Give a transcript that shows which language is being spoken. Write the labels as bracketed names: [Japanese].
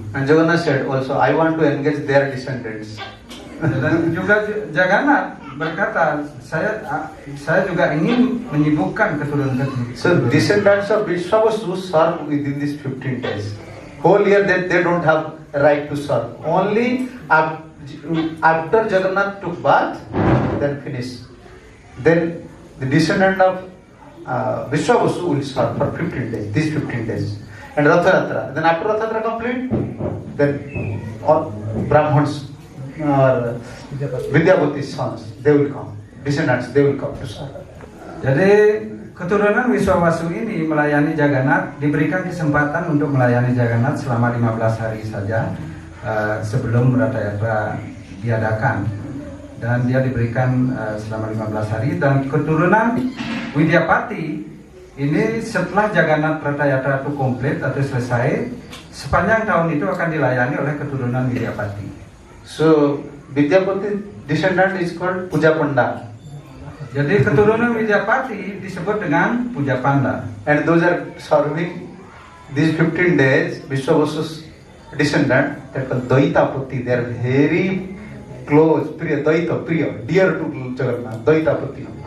[English] And Jagannath said also, I want to engage their descendants. [Indonesian] Dan juga Jagannath berkata, saya juga ingin menyibukkan keturunan. [English] So descendants of Vishwavasu serve within these 15 days. Whole year they don't have right to serve. Only after Jagannath took bath, then finish. Then the descendant of Vishwavasu will serve for 15 days, these 15 days. And Ratha Yatra. Then after Ratha Yatra complete, then all Brahmins or Vidyapati's sons, they will come. Descendants, they will come to serve. [Indonesian] Jadi keturunan Wiswawasu ini melayani Jagannath, diberikan kesempatan untuk melayani Jagannath selama 15 hari saja sebelum Ratha Yatra diadakan. Dan dia diberikan selama 15 hari. Dan keturunan Vidyapati ini setelah Jagannath Ratha Yatra itu komplit atau selesai, sepanjang tahun itu akan dilayani oleh keturunan Vidyapati. [English] So Vidyapati descendant is called Puja Panda. [Indonesian] Jadi keturunan Vidyapati disebut dengan Puja Panda. [English] And those are serving these 15 days, Vishwavasu's descendant, they are called Daitapati. They are very close, Priya, dear to Jagannath, Daitapati.